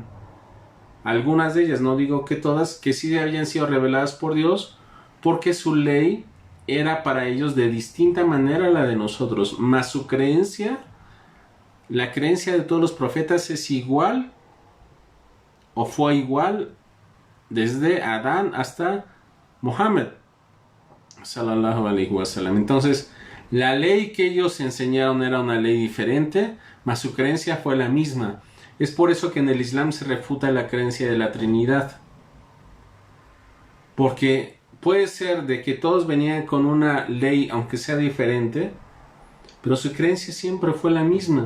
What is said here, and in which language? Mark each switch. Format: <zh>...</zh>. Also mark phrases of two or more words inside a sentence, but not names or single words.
<es>Algunas de ellas, no digo que todas, que sí habían sido reveladas por Dios, porque su ley era para ellos de distinta manera a la de nosotros, más su creencia, la creencia de todos los profetas es igual, o fue igual, desde Adán hasta Muhammad</es> <ar>صلى الله عليه وسلم.</ar> <es>Entonces, la ley que ellos enseñaron era una ley diferente, mas su creencia fue la misma. Es por eso que en el Islam se refuta la creencia de la Trinidad, porque puede ser de que todos venían con una ley, aunque sea diferente, pero su creencia siempre fue la misma.</es>